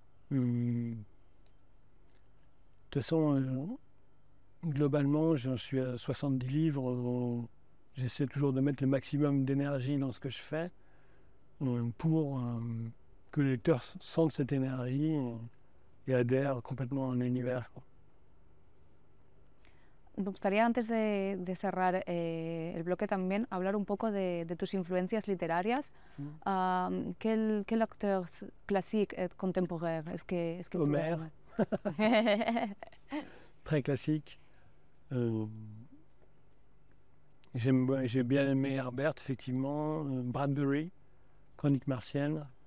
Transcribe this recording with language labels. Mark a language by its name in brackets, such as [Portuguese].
[French] De toute façon, globalement, j'en suis à 70 livres. J'essaie toujours de mettre le maximum d'énergie dans ce que je fais pour que le lecteur sente cette énergie et adhère complètement à l'univers. [Spanish] Me gustaría, antes de cerrar el bloque, también hablar un poco de tus influencias literarias. Sí. [French] Quel auteur classique et contemporain est-ce que Homère. tu aimes? Très classique. J'ai bien aimé Herbert, effectivement. Bradbury, Chroniques martiennes.